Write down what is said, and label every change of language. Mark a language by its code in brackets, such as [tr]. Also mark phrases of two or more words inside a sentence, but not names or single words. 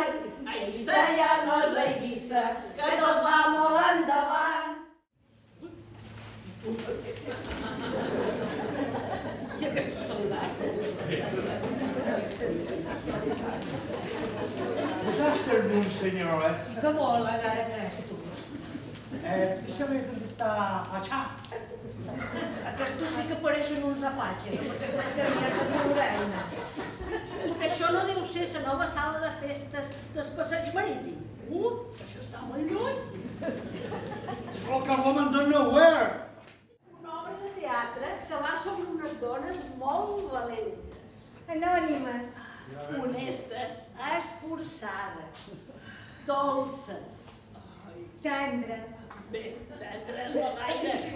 [ca] A Eivissa ja no és a Eivissa, que tot va molt endavant. I aquesta soledat. [en] Good afternoon, [es] señoras. [ca] Què volen ara aquestos? [es] ¿Tú sabes dónde está Pachá? [ca] Aquestos sí que pareixen uns apatxes, amb aquestes carrieres de morena. I que això no deu ser la nova sala de festes del passeig marítim. Això està molt lluny. [en] It's like a woman don't know where. [ca] Una obra de teatre que va sobre unes dones molt valentes, Anònimes. honestes, esforçades, dolces. Tendres. Bé, tendres no gaire.